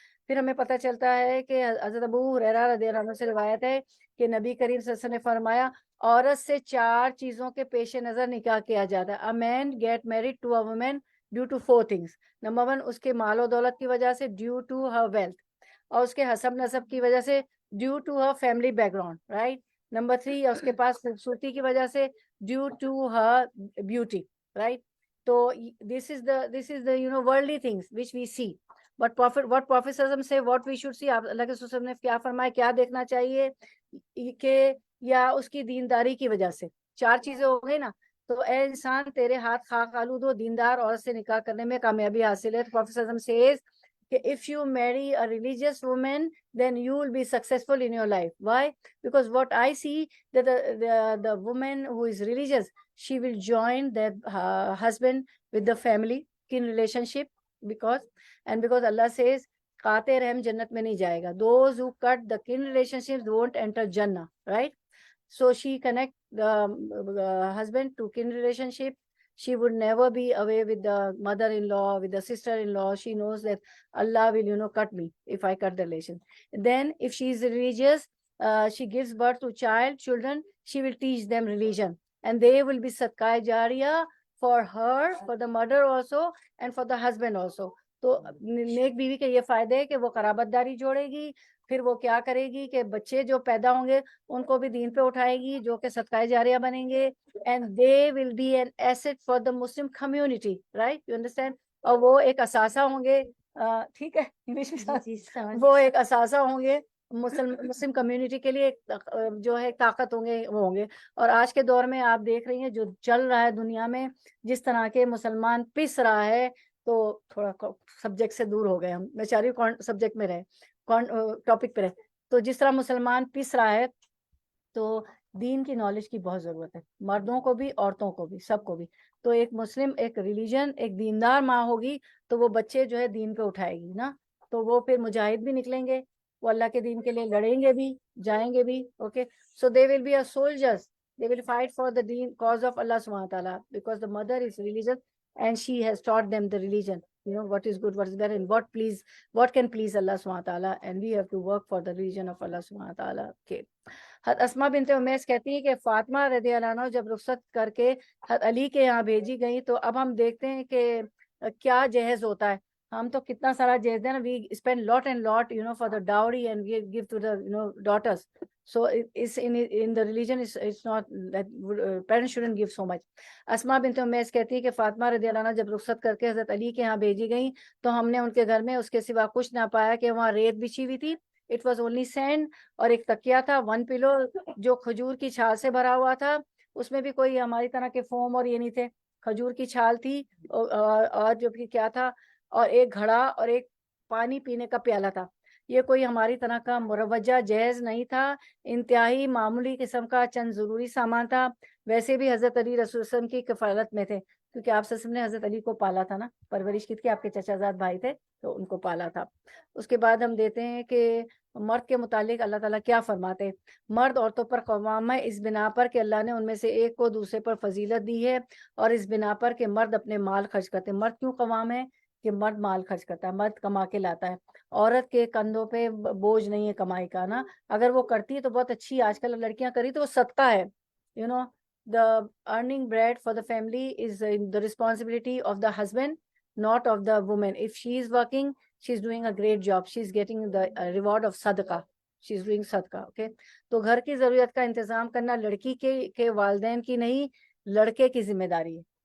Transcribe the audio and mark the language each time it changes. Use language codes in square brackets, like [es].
[ur] پھر ہمیں پتہ چلتا ہے کہ حضرت ابو ہریرہ رضی اللہ عنہ سے روایت ہے کہ نبی کریم صلی اللہ علیہ وسلم نے فرمایا عورت سے 4 چیزوں کے پیش نظر نکاح کیا جاتا ہے. [en] A man get married to a woman due to 4 things. [ur] Number 1 اس کے مال و دولت کی وجہ سے [en] due to her wealth, [ur] اور اس کے حسب نسب کی وجہ سے [en] due to her family background, right. [ur] Number 3 اس کے پاس خوبصورتی کی وجہ سے [en] due to her beauty, right. تو this is the worldly things which we see. But what Prophet say what we should see, [ur] اللہ کے رسول نے کیا فرمایا, کیا دیکھنا چاہیے کہ یا اس کی دینداری کی وجہ سے 4 چیزیں ہو گئی نا. تو اے انسان تیرے ہاتھ خاک آلود ہو, دیندار عورت سے نکاح کرنے میں کامیابی حاصل ہے. تو [en] Prophet says [ur] کہ [en] if you marry a religious woman then you will be successful in your life. Why? Because what I see that the woman who is religious, she will join their husband with the family kin relationship, because Allah says [ur] قاطع رحم جنت میں نہیں جائے گا. [en] Those who cut the kin relationships won't enter Jannah, right? So she connect the husband to kin relationship. She would never be away with the mother-in-law, with the sister-in-law. She knows that Allah will, cut me if I cut the relation. Then if she is religious, she gives birth to children, she will teach them religion. And they will be sadqa jariya for her, for the mother also, and for the husband also. [ur] تو نیک بیوی کے یہ فائدے ہے کہ وہ قرابت داری جوڑے گی, پھر وہ کیا کرے گی کہ بچے جو پیدا ہوں گے ان کو بھی دین پہ اٹھائے گی, جو کہ صدقہ جاریہ بنیں گے, [en] and they will be an asset for the Muslim community, right? You understand? [ur] اور وہ ایک اثاثہ ہوں گے, ٹھیک ہے انگلش میں, وہ ایک اثاثہ ہوں گے مسلم کمیونٹی کے لیے, جو ہے طاقت ہوں گے, وہ ہوں گے. اور آج کے دور میں آپ دیکھ رہی ہیں جو چل رہا ہے دنیا میں, جس طرح کے مسلمان پس رہا ہے, تو تھوڑا سبجیکٹ سے دور ہو گئے ہم, میں چاہ رہی ہوں سبجیکٹ میں رہے, ٹاپک پہ رہے. تو جس طرح مسلمان پس رہا ہے, تو دین کی نالج کی بہت ضرورت ہے, مردوں کو بھی عورتوں کو بھی, سب کو بھی. تو ایک مسلم, ایک ریلیجن, ایک دیندار ماں ہوگی تو وہ بچے جو ہے دین پہ اٹھائے گی نا, تو وہ پھر مجاہد بھی نکلیں گے, وہ اللہ کے دین کے لیے لڑیں گے بھی, جائیں گے بھی. [en] Okay, so they will be a soldiers, they will fight for the deen cause of Allah subhanahu wa ta'ala, because the mother is religious and she has taught them the religion, what is good, what is better, and what can please Allah subhanahu wa ta'ala, and we have to work for the religion of Allah subhanahu wa ta'ala. Okay. [ur] اسما بنت امیس کہتی ہے کہ فاطمہ رضی اللہ عنہ جب رخصت کر کے علی کے یہاں بھیجی گئی, تو اب ہم دیکھتے ہیں کہ کیا جہیز ہوتا ہے. ہم تو کتنا سارا جہیز دیں نا, [en] we spend lot and lot for the dowry and give to the daughters. So it's in the religion it's not that parents shouldn't give so much. [ur] اسما بنت امیس کہتی ہے کہ فاطمہ رضی اللہ عنہ جب رخصت کر کے حضرت علی کے یہاں بھیجی گئی, تو ہم نے ان کے گھر میں اس کے سوا کچھ نہ پایا کہ وہاں ریت بچھی ہوئی تھی. [en] It was only sand, [ur] اور ایک تکیا تھا, [en] one pillow [ur] جو کھجور کی چھال سے بھرا ہوا تھا, اس میں بھی کوئی ہماری طرح کے فوم اور یہ نہیں تھے, کھجور کی چھال تھی, اور جو بھی کیا تھا, اور ایک گھڑا اور ایک پانی پینے کا پیالہ تھا. یہ کوئی ہماری طرح کا مروجہ جہیز نہیں تھا, انتہائی معمولی قسم کا چند ضروری سامان تھا. ویسے بھی حضرت علی رسول اللہ علیہ وسلم کی کفالت میں تھے, کیونکہ آپ صلی اللہ علیہ وسلم نے حضرت علی کو پالا تھا نا, پرورش کی تھی, آپ کے چچا زاد بھائی تھے تو ان کو پالا تھا. اس کے بعد ہم دیتے ہیں کہ مرد کے متعلق اللہ تعالیٰ کیا فرماتے. مرد عورتوں پر قوام ہے اس بنا پر کہ اللہ نے ان میں سے ایک کو دوسرے پر فضیلت دی ہے, اور اس بنا پر کہ مرد اپنے مال خرچ کرتے. مرد کیوں قوام ہے؟ کہ مرد مال خرچ کرتا ہے, مرد کما کے لاتا ہے. عورت کے کندھوں پہ بوجھ نہیں ہے کمائی کا نا, اگر وہ کرتی ہے تو بہت اچھی, آج کل لڑکیاں کری تو وہ صدقہ ہے. [en] the earning bread for the family is the responsibility of the husband, not of the woman. If she is working, she is doing a great job, she is getting the reward of sadaqah, she is doing sadaqah. [ur] Okay, تو گھر کی ضرورت کا انتظام کرنا لڑکی کے والدین کی نہیں, لڑکے کی ذمہ داری ہے.